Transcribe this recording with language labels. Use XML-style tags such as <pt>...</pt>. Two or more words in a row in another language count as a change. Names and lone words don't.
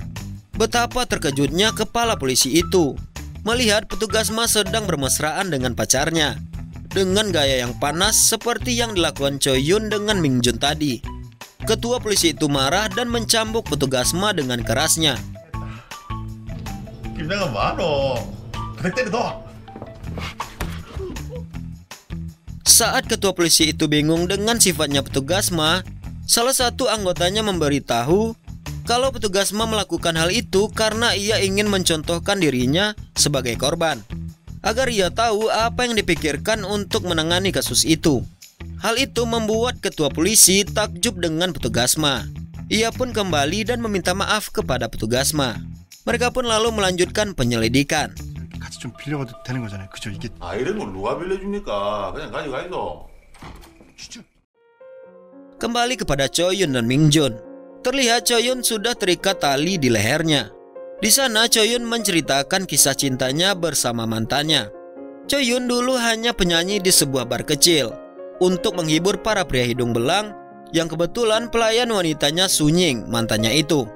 <id>Betapa terkejutnya kepala polisi itu melihat petugas MA sedang bermesraan dengan pacarnya dengan gaya yang panas seperti yang dilakukan Choyun dengan Mingjun tadi. Ketua polisi itu marah dan mencambuk petugas MA dengan kerasnya.</id> <ko>김장은 뭐하노? 그래 때려도.</ko> <id>Saat ketua polisi itu bingung dengan sifatnya petugas MA, salah satu anggotanya memberitahu kalau petugas MA melakukan hal itu karena ia ingin mencontohkan dirinya sebagai korban, agar ia tahu apa yang dipikirkan untuk menangani kasus itu. Hal itu membuat ketua polisi takjub dengan petugas MA. Ia pun kembali dan meminta maaf kepada petugas MA. Mereka pun lalu melanjutkan penyelidikan.</id> <ko>같이 좀 빌려가도 되는 거잖아요. 그죠? 이게 아 이런 걸 누가 빌려줍니까? 그냥 가져가이소.</ko> <id>Kembali kepada Choyun dan Mingjun. Terlihat Choyun sudah terikat tali di lehernya. Di sana Choyun menceritakan kisah cintanya bersama mantannya. Choyun dulu hanya penyanyi di sebuah bar kecil. Untuk menghibur para pria hidung belang, yang kebetulan pelayan wanitanya Sunying, mantannya itu.</id>